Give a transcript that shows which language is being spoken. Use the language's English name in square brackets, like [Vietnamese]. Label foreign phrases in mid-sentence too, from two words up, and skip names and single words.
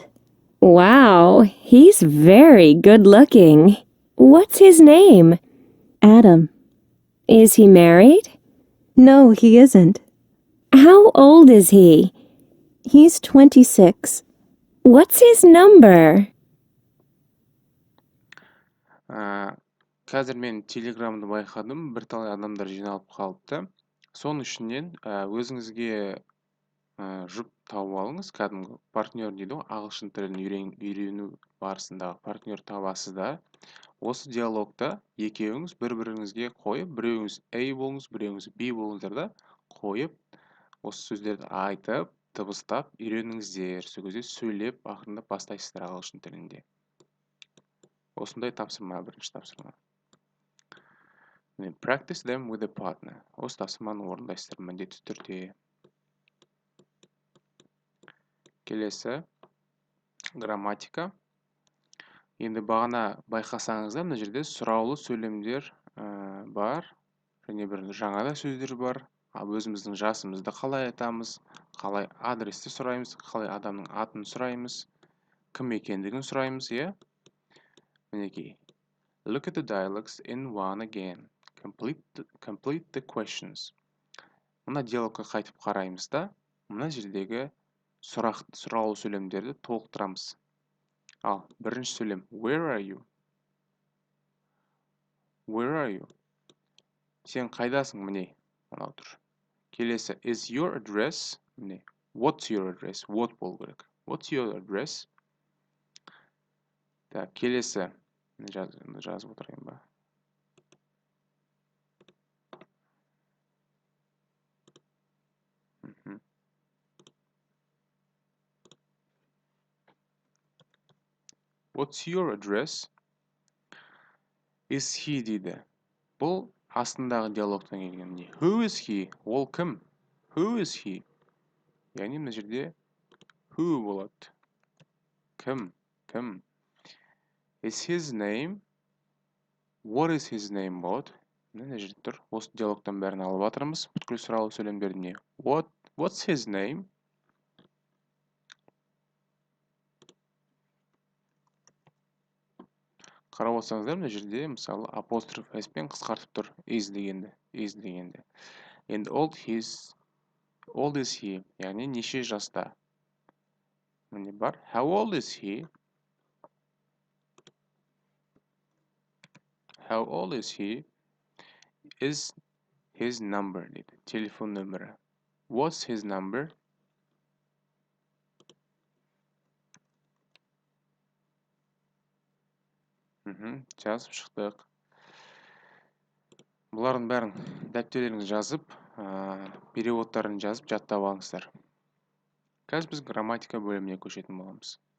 [English] Wow, he's very good looking. What's his name? Adam. Is he married? No, he isn't. How old is he? He's 26. What's his number? [Kazakh] Қазір мен телеграмды байқадым, бірталай адамдар жиналып қалыпты. Соның ішінен өзіңізге жұп тауып алыңыз, кәдімгі партнер дейді ғой, ағылшын тілін үйрену барысындағы партнер табасыздар. Осы диалогта екеуіңіз бір-біріңізге қойып, біреуіңіз A болыңыз, біреуіңіз B болыңыздар да, қойып, осы сөздерді айтып, дыбыстап үйреніңіздер. Сол кезде сөйлеп, ақырындап бастайсыздар ағылшын тілінде. Осындай тапсырма, бірінші тапсырма. [English] Practice them with a partner. [Kazakh] Осы тапсырманы орындайсыздар міндетті түрде. Келесі грамматика. Енді бағана байқасаңыздар, мына жерде сұраулы сөйлемдер бар, және бір жаңа да сөздер бар. Өзіміздің жасымызды қалай айтамыз, қалай адресті сұраймыз, қалай адамның атын сұраймыз, кім екендігін сұраймыз, иә? Мінекей. [English] Look at the dialogues in one again. Complete the questions. [Kazakh] Мына диалогқа қайтып қараймыз да, мына жердегі сұраулы сөйлемдерді толықтырамыз. Ал, бірінші сөйлем. [English] Where are you? Where are you? [Kazakh] Сен қайдасың, міне, мынау тұр. Келесі. [English] Is your address? Міне. What's your address? What [Kazakh] болу керек. [English] What's your address? [Kazakh] Так, келесі. Жазып отырайын ба? [English] What's your address? Is he дейді. [Kazakh] Бұл астындағы диалогтан келген. [English] Who is he? [Kazakh] Ол кім? [English] Who is he? [Kazakh] Яғни мына жерде who болады. Кім? Кім? [English] Is his name? What is his name [Kazakh] болады? Мына жерде тұр. Осы диалогтан бәрін алып жатырмыз. Бүткіл сұраулы сөйлемдерді не? [English] What's his name? [Kazakh] Қарап отырсаңыздар, мына жерде мысалы апостроф s-пен қысқартып тұр. [English] Is дегенде. And old is he? [Kazakh] Яғни неше жаста? Міне бар. [English] How old is he? How old is he? Is his number [Kazakh] дейді. Телефон нөмірі. [English] What's his number? [Kazakh] Жазып шықтық. Бұлардың бәрін дәптерлеріңізге жазып, переводтарын жазып жаттап алыңыздар. Қазір біз грамматика бөліміне көшетін боламыз.